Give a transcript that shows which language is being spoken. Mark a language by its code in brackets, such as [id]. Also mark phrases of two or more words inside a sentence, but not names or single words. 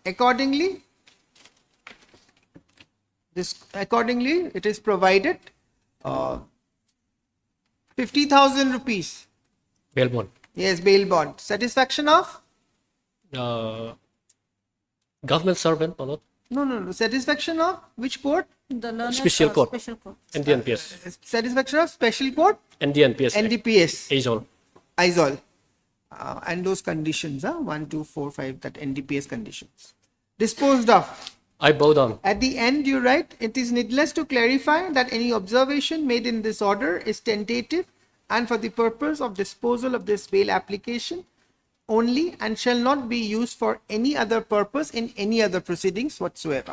[en] Accordingly, it is provided 50,000 rupees. Bail bond. Yes, bail bond. Satisfaction of? Government servant, my lord. No. Satisfaction of which court? The learned Special court. Special court. NDPS. Satisfaction of special court? NDPS. NDPS. Aizol. Aizol. And those conditions, 1, 2, 4, 5, that NDPS conditions. Disposed of. I bow down. At the end, you write, it is needless to clarify that any observation made in this order is tentative and for the purpose of disposal of this bail application only and shall not be used for any other purpose in any other proceedings whatsoever.